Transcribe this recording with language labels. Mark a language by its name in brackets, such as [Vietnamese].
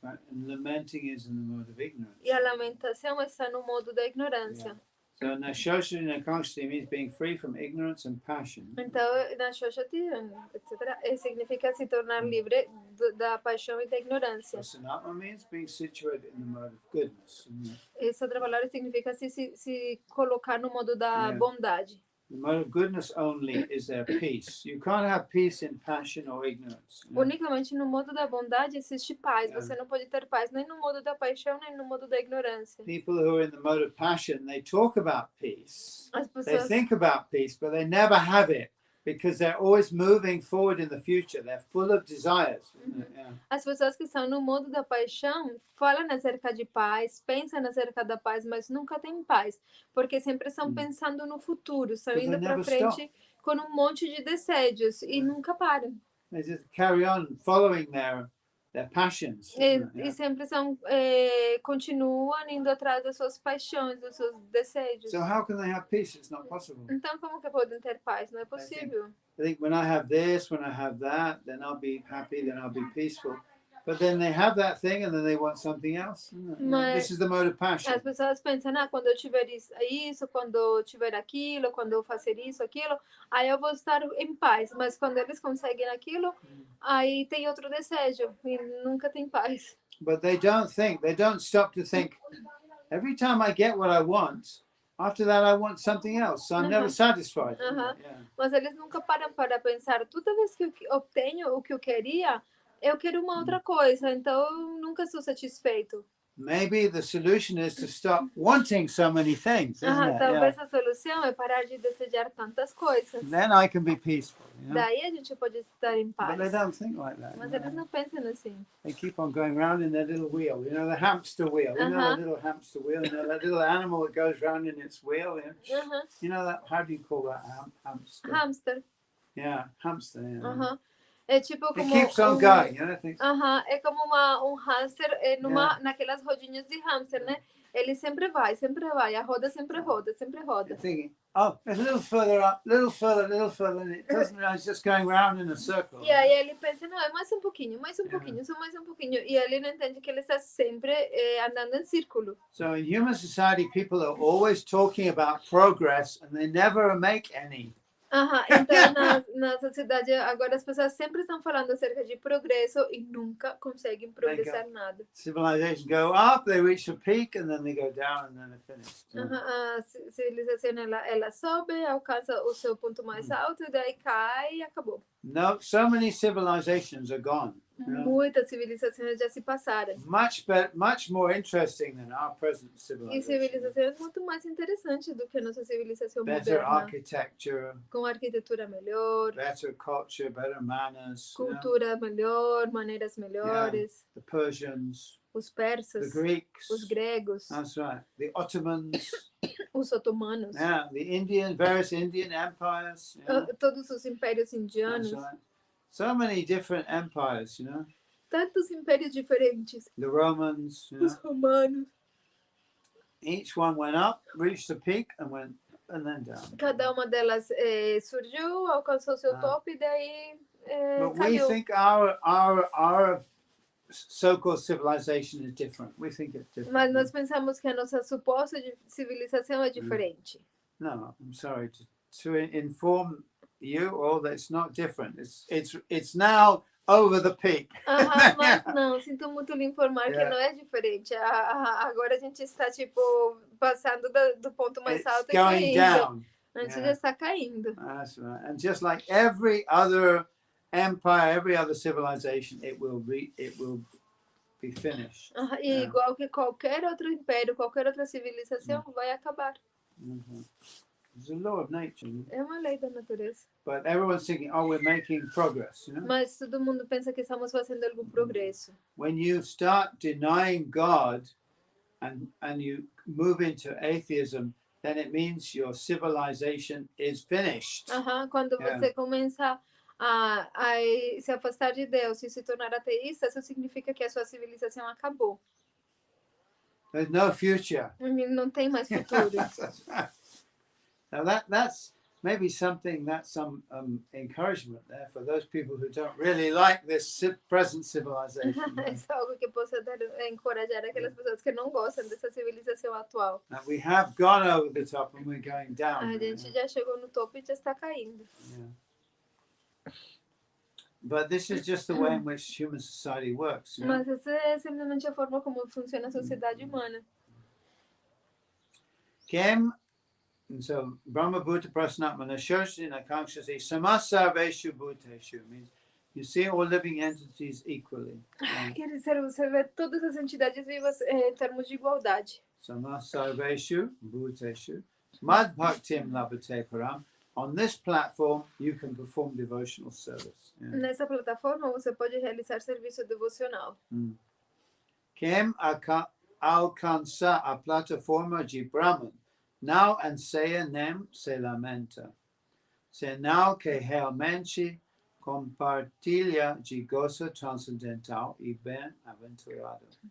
[English] And lamenting is in the mode of ignorance. [Portuguese] E a lamentação está no modo da ignorância. [English] So Nashochati Nakanshati means being free from ignorance and passion. [Portuguese] Então, Nashochati, etc., significa se tornar livre da paixão e da ignorância. [English] Prasanatma means being situated in the mode of goodness. [Portuguese] Essa outra palavra significa se colocar no modo da bondade. [English] The mode of goodness only is there peace. You can't have peace in passion or ignorance. [Portuguese] Unicamente no modo da bondade existe paz. Você não pode ter paz nem no modo da paixão, nem no modo da ignorância. [English] People who are in the mode of passion, they talk about peace. [Portuguese] As pessoas... [English] They think about peace, but they never have it because they're always moving forward in the future. They're full of desires. [Portuguese] As pessoas que estão no modo da paixão falam acerca de paz, pensam acerca da paz, mas nunca têm paz, porque sempre estão pensando no futuro, estão indo para frente com um monte de desejos e nunca param. [English] They just carry on following their passions. [Portuguese] E sempre continuam indo atrás das suas paixões, dos seus desejos. [English] So how can they have peace? It's not possible. [Portuguese] Então como que podem ter paz? Não é possível. [English] I think when I have this, when I have that, then I'll be happy, then I'll be peaceful. But then they have that thing and then they want something else. This is the mode of passion. [Portuguese] As pessoas pensam, quando eu tiver isso, quando eu tiver aquilo, quando eu fazer isso, aquilo, aí eu vou estar em paz. Mas quando eles conseguem aquilo, aí tem outro desejo e nunca tem paz. [English] But they don't stop to think, every time I get what I want, after that I want something else, so I'm never satisfied. [Portuguese] Mas eles nunca param para pensar, toda vez que eu obtenho o que eu queria, eu quero uma outra coisa, então eu nunca sou satisfeito. [English] Maybe the solution is to stop wanting so many things, isn't it? [Portuguese] Talvez a solução é parar de desejar tantas coisas. [English] Then I can be peaceful. [Portuguese] Daí a gente pode estar em paz. [English] But they don't think like that. [Portuguese] Mas eles não pensam assim. [English] They keep on going round in their little wheel, the hamster wheel. You know the little hamster wheel, that little animal that goes round in its wheel. You know that? How do you call that? Hamster. Hamster. Yeah, hamster. Yeah. [Portuguese] É tipo como [English] it keeps on going, [Portuguese] é como um hamster naquelas rodinhas de hamster, né? Ele sempre vai, a roda sempre roda, sempre roda. [English] Thinking, oh, it's a little further up, little further, and it doesn't realize it's just going round in a circle. [Portuguese] E aí ele pensa, não, é mais um pouquinho, só mais um pouquinho. E ele não entende que ele está sempre andando em círculo. [English] So in human society, people are always talking about progress and they never make any. [Portuguese] Então na sociedade agora as pessoas sempre estão falando acerca de progresso e nunca conseguem progressar nada. [English] Civilization go up, they reach a peak and then they go down and then they're finished. [Portuguese] A civilização ela sobe, alcança o seu ponto mais alto e daí cai e acabou. [English] No, so many civilizations are gone. [Portuguese] Muitas civilizações já se passaram. [English] Much more interesting than our present civilization. [Portuguese] E civilizações muito mais interessantes do que a nossa civilização [English] better [Portuguese] moderna. [English] Architecture. [Portuguese] Com arquitetura melhor. [English] Better culture, better manners. [Portuguese] Cultura melhor, maneiras melhores. [English] The Persians. [Portuguese] Os persas. [English] The Greeks. [Portuguese] Os gregos. [English] That's right. The Ottomans. [Portuguese] Os otomanos. [English] Yeah, the various Indian empires. [Portuguese] Todos os impérios indianos. [English] That's right. So many different empires, [Portuguese] Tantos impérios diferentes. [English] The Romans, [Portuguese] Os romanos. [English] Each one went up, reached the peak, and then down. [Portuguese] Cada uma delas surgiu, alcançou seu topo e daí [English] But [Portuguese] caiu. [English] we think our so-called civilization is different. We think it's different. [Portuguese] Mas nós pensamos que a nossa suposta civilização é diferente. [English] No, I'm sorry to inform you all that it's not different. It's now over the peak. [Portuguese] Mas não, sinto muito lhe informar que não é diferente. Agora a gente está tipo passando do ponto mais [English] It's [Portuguese] alto e [English] going [Portuguese] caindo. [English] down. [Portuguese] A gente já está caindo. [English] That's right. And just like every other empire, every other civilization, it will be finished. [Portuguese] E igual que qualquer outro império, qualquer outra civilização vai acabar. [English] It's a law of nature. [Portuguese] É uma lei da natureza. [English] But everyone's thinking, oh, we're making progress, you know? [Portuguese] Mas todo mundo pensa que estamos fazendo algum progresso. [English] When you start denying God and you move into atheism, then it means your civilization is finished. [Portuguese] Quando você começa a se afastar de Deus e se tornar ateísta, isso significa que a sua civilização acabou. [English] There's no future. [Portuguese] Não tem mais futuro. [English] Now that's maybe something, that's some encouragement there for those people who don't really like this present civilization. [Portuguese] Isso é algo que possa encorajar aquelas pessoas que não gostam dessa civilização atual. [English] And we have gone over the top and we're going down. [Portuguese] A gente já chegou no topo e já está caindo. [English] Yeah. But this is just the way in which human society works. You know? [Portuguese] Mas essa é simplesmente a forma como funciona a sociedade humana. [English] And so [Sanskrit] Brahma Bhuta Prasnatmana Shoshina Kankshasi Samasarveshu Bhuteshu [English] means you see all living entities equally. [Portuguese] Quer dizer, você vê todas as entidades vivas em termos de igualdade. [Sanskrit] Samasarveshu Bhuteshu Mad Bhaktim Labhate Param. [English] On this platform you can perform devotional service. Yeah. [Portuguese] Nessa plataforma você pode realizar serviço devocional. Quem alcança a plataforma de Brahman não anseia nem se lamenta, senão que realmente compartilha de gozo transcendental e bem-aventurado.